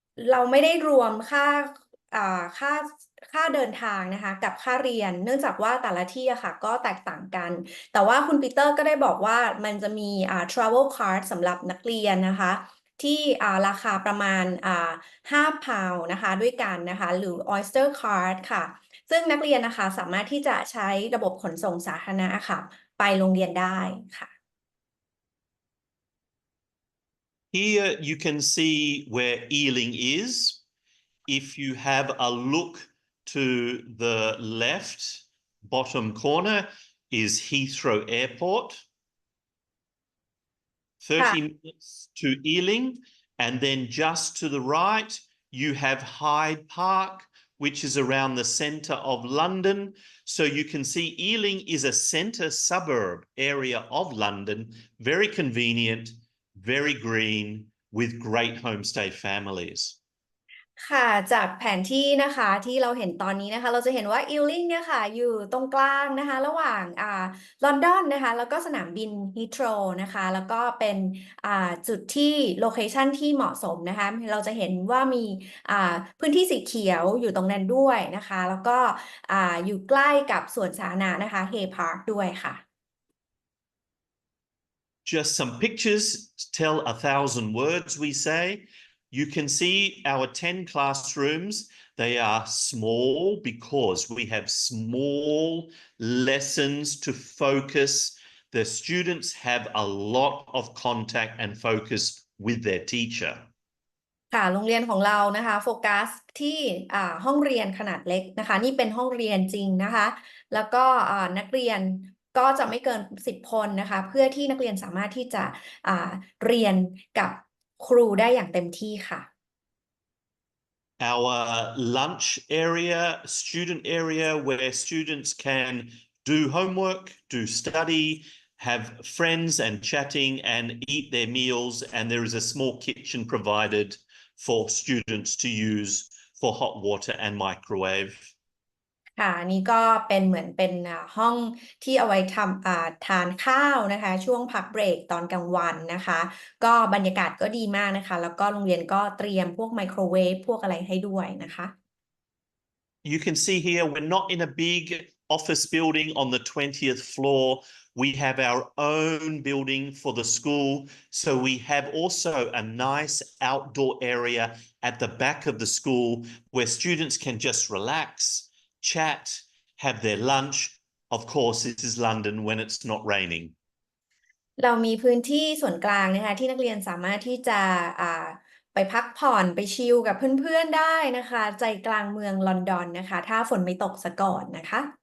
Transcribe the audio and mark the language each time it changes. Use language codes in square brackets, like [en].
[th] เราไม่ได้รวมอ่าค่าค่าเดินทางนะคะกับค่าเรียนเนื่องจากว่าแต่ละที่อะค่ะก็แตกต่างกันแต่ว่าคุณปีเตอร์ก็ได้บอกว่ามันจะมีtravel card สำหรับนักเรียนนะคะที่ราคาประมาณ5 poundนะคะด้วยกันนะคะหรือ oyster card ค่ะซึ่งนักเรียนนะคะสามารถที่จะใช้ระบบขนส่งสาธารณะค่ะไปโรงเรียนได้ค่ะ [en] Here you can see where Ealing is. If you have a look to the left bottom corner is Heathrow Airport. 30 minutes to Ealing, and then just to the right you have Hyde Park, which is around the centre of London. So you can see Ealing is a centre suburb area of London, very convenient, very green, with great homestay families. [th] ค่ะจากแผนที่นะคะที่เราเห็นตอนนี้นะคะเราจะเห็นว่าอิลลิงเนี่ยค่ะอยู่ตรงกลางนะคะระหว่างลอนดอนนะคะแล้วก็สนามบินฮีทโรนะคะแล้วก็เป็นจุดที่โลเคชันที่เหมาะสมนะคะเราจะเห็นว่ามีพื้นที่สีเขียวอยู่ตรงนั้นด้วยนะคะแล้วก็อยู่ใกล้กับสวนสาธารณะนะคะเฮย์พาร์คด้วยค่ะ [en] Just some pictures tell 1,000 words, we say. You can see our 10 classrooms. They are small because we have small lessons to focus. The students have a lot of contact and focus with their teacher. [th] ค่ะโรงเรียนของเรานะคะโฟกัสที่ห้องเรียนขนาดเล็กนะคะนี่เป็นห้องเรียนจริงนะคะแล้วก็นักเรียนก็จะไม่เกิน10 คนนะคะเพื่อที่นักเรียนสามารถที่จะเรียนกับครูได้อย่างเต็มที่ค่ะ [en] Our lunch area, student area, where students can do homework, do study, have friends and chatting and eat their meals, and there is a small kitchen provided for students to use for hot water and microwave. [th] ค่ะนี่ก็เป็นเหมือนเป็นห้องที่เอาไว้ทานข้าวนะคะช่วงพักเบรกตอนกลางวันนะคะก็บรรยากาศก็ดีมากนะคะแล้วก็โรงเรียนก็เตรียมพวกไมโครเวฟพวกอะไรให้ด้วยนะคะ [en] You can see here we're not in a big office building on the 20th floor. We have our own building for the school. So we have also a nice outdoor area at the back of the school where students can just relax, chat, have their lunch. Of course, this is London when it's not raining. [th] เรามีพื้นที่ส่วนกลางนะคะที่นักเรียนสามารถที่จะไปพักผ่อนไปชิลกับเพื่อนๆได้นะคะใจกลางเมืองลอนดอนนะคะถ้าฝนไม่ตกซะก่อนนะคะ